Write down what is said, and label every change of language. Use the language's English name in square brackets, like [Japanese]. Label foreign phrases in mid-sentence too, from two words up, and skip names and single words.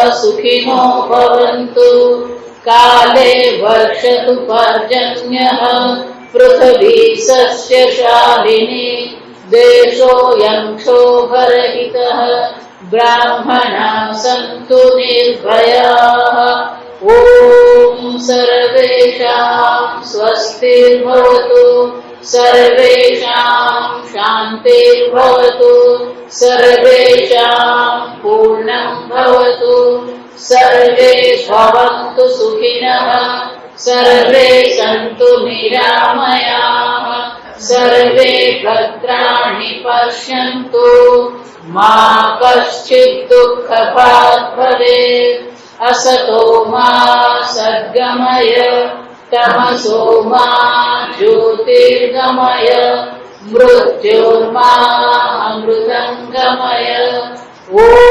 [Sanskrit] સુખિનો ભવન્તુ કાલે વર્ષતુ પર્જન્યઃ પૃથ્વી સસ્યશાલિની દેશોऽયં ક્ષોભરહિતઃ બ્રાહ્મણા સન્તુ નિર્ભયાઃ ઓમ સર્વેષાં સ્વસ્તિર્ભવતુ સર્વેષાં શાંતિર્ભવતુ સર્વેષાં પૂર્ણં ભવતુ સર્વે ભવन्तુ સુખિનઃ સર્વે સन्तુ નિરામયાઃ सर्वे भद्राणि पश्यन्तु मा कश्चित् दुःखभाग् भवेत् असतो मा सद्गमय तमसो मा ज्योतिर्गमय मृत्योर्मा अमृतङ्गमय ॐ